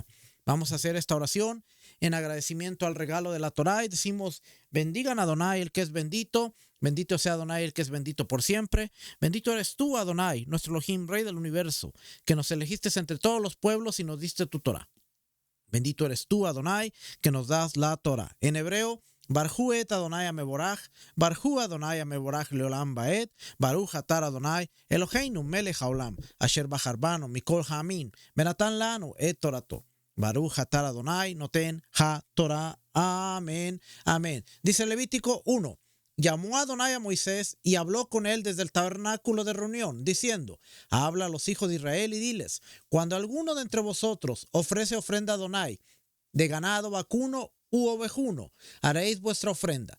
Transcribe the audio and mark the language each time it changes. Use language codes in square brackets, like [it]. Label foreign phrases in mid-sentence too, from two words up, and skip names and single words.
[es] Vamos a hacer esta oración en agradecimiento al regalo de la Torá y decimos: bendigan a Adonai el que es bendito, bendito sea Adonai el que es bendito por siempre. Bendito eres tú, Adonai, nuestro Elohim, Rey del universo, que nos elegiste entre todos los pueblos y nos diste tu Torá. Bendito eres tú, Adonai, que nos das la Torá. En hebreo, [he] ברכו את אדוני המבורך, ברוך אדוני המבורך לעולם ועד, ברוך אתה אדוני, אלוהינו מלך העולם, אשר בחר בנו מכל העמים, ונתן לנו את תורתו. ברוך אתה אדוני נותן התורה. אמן. אמן. [es] Dice Levítico 1. Llamó a Adonai a Moisés y habló con él desde el tabernáculo de reunión, diciendo: habla a los hijos de Israel y diles: cuando alguno de entre vosotros ofrece ofrenda a Adonai, de ganado vacuno u ovejuno, haréis vuestra ofrenda.